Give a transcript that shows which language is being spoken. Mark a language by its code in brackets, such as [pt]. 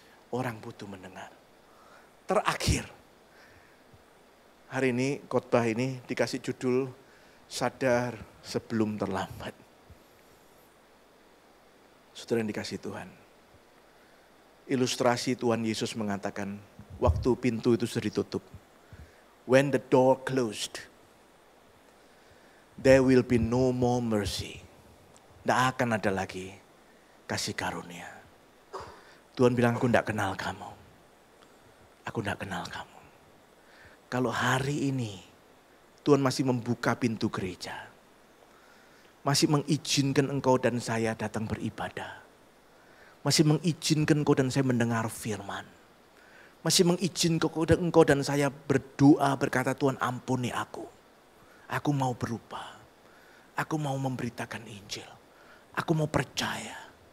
[id] Orang butuh mendengar. Terakhir, hari ini khotbah ini dikasih judul sadar sebelum terlambat. Saudara yang dikasih Tuhan. Ilustrasi Tuhan Yesus mengatakan waktu pintu itu sudah ditutup. [en] When the door closed, there will be no more mercy. [id] Tidak akan ada lagi kasih karunia. Tuhan bilang, aku tidak kenal kamu. Aku tidak kenal kamu. Kalau hari ini Tuhan masih membuka pintu gereja, masih mengizinkan engkau dan saya datang beribadah, masih mengizinkan engkau dan saya mendengar firman, masih mengizinkan engkau dan saya berdoa berkata, Tuhan ampuni aku mau berubah, aku mau memberitakan Injil, aku mau percaya.